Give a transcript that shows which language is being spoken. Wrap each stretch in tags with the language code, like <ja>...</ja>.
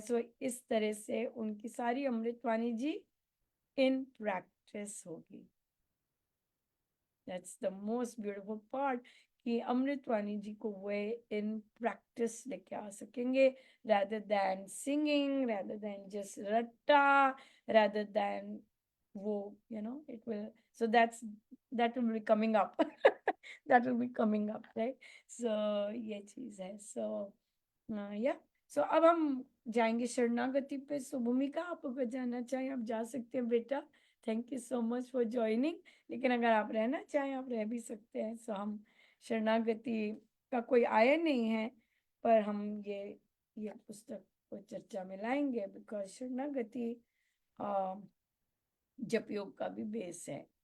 <hi>सो इस तरह से उनकी सारी अमृतवाणी जी</hi> <en>in practice</en> <hi>होगी।</hi> <en>that's the most beautiful part,</en> <hi>कि अमृतवाणी जी को वे इन प्रैक्टिस लेके आ सकेंगे,</hi> <en>rather than singing, rather than just रट्टा, rather than वो it will, so that will be coming up that will be coming up, right?</en> <hi>So ये चीज है। so या सो अब हम जाएंगे शरणागति पे। सो भूमिका, आप अगर जाना चाहें आप जा सकते हैं बेटा।</hi> <en>Thank you so much for joining.</en> <hi>लेकिन अगर आप रहना चाहें आप रह भी सकते हैं। सो हम शरणागति का कोई आया नहीं है, पर हम ये पुस्तक को चर्चा में लाएंगे, बिकॉज शरणागति जप योग का भी बेस है।</hi>